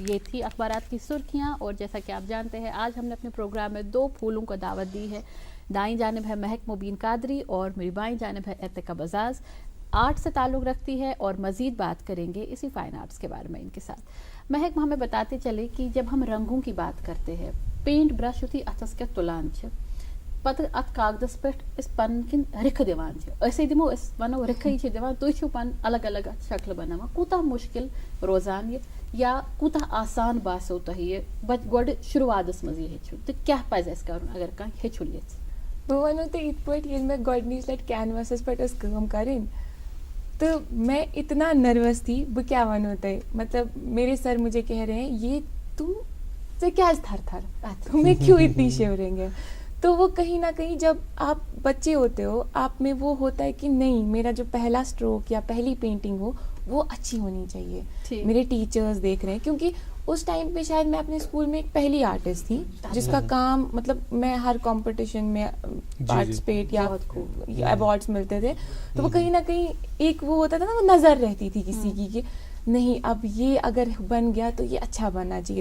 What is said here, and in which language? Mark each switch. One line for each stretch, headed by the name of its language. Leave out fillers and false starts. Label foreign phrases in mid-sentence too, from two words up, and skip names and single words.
Urdu: یہ تھی اخبارات کی سرخیاں اور جیسا کہ آپ جانتے ہیں آج ہم نے اپنے پروگرام میں 2 پھولوں کو دعوت دی ہے. دائیں جانب ہے مہک مبین قادری اور میری بائیں جانب ہے ارتقا بزاز. آرٹ سے تعلق رکھتی ہے اور مزید بات کریں گے اسی
English: fine arts
Urdu: کے بارے میں ان کے ساتھ. مہک ہمیں بتاتے چلے کہ جب ہم رنگوں کی بات کرتے ہیں
English: paint brush
Kashmiri: یُتھُے اتھس کیٛاہ تُلان چھِ پتہٕ اتھ کاغذس پٮ۪ٹھ أسۍ پنٕنۍ کِنۍ رِکھٕ دِوان چھِ أسے دِمو أسۍ وَنو رِکھٕے چھِ دِوان تُہۍ چھِو پن الگ الگ اتھ شکلہٕ بناوان. کوٗتاہ مُشکل روزان یہِ یا کوٗتاہ آسان باسیو تۄہہِ یہِ گۄڈٕ شروعاتس منٛز یہِ ہیٚچھُن تہٕ کیٛاہ پزِ اَسہِ کَرُن اگر کانٛہہ ہیٚچھُن یژھِ؟ بہٕ وَنو تۄہہِ یِتھ پٲٹھۍ ییٚلہِ مےٚ گۄڈنِچ لٹہِ کینواسس پٮ۪ٹھ ٲس کٲم کَرٕنۍ
Urdu: تو میں اتنا نروس تھی.
Kashmiri: بہٕ کیٛاہ وَنو تۄہہِ مطلب
Urdu: میرے سر مجھے کہہ رہے ہیں یہ تم سے کیٛازِ تھر تھر تمہیں کیوں اتنی شیورنگ ہے. تو وہ کہیں نہ کہیں جب آپ بچے ہوتے ہو آپ میں وہ ہوتا ہے کہ نہیں میرا جو پہلا اسٹروک یا پہلی پینٹنگ ہو وہ اچھی ہونی چاہیے. میرے ٹیچرز دیکھ رہے ہیں کیونکہ اس ٹائم پہ شاید میں اپنے اسکول میں ایک پہلی آرٹسٹ تھی جس کا کام مطلب میں ہر کمپٹیشن میں پارٹیسپیٹ یا ایوارڈس ملتے تھے تو وہ کہیں نہ کہیں ایک وہ ہوتا تھا نا وہ نظر رہتی تھی کسی کی کہ نہیں اب یہ اگر بن گیا تو یہ اچھا بننا چاہیے.